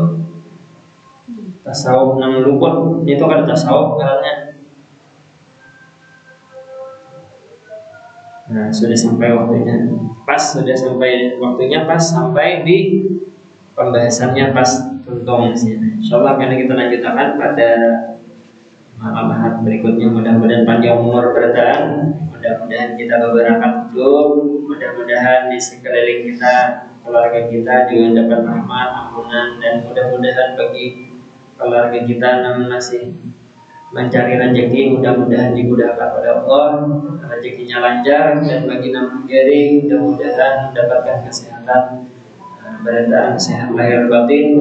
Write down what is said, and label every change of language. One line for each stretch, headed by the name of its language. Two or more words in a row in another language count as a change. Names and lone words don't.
Banjar: Tasawuf nang luput itu kan tasawuf katanya. Nah sudah sampai waktunya, sampai di pembahasannya pas tuntung sini.
Indonesian: Insyaallah karena kita lanjutkan pada malam berikutnya. Mudah-mudahan panjang umur bertahan, mudah-mudahan kita berberkat hidup, mudah-mudahan di sekeliling kita, keluarga kita juga dapat rahmat, ampunan, dan mudah-mudahan bagi keluarga kita yang masih mencari rezeki, mudah-mudahan dimudahkan oleh Allah, rezekinya lancar, dan bagi yang garing, mudah-mudahan mendapatkan kesehatan, bertahan sehat lahir batin.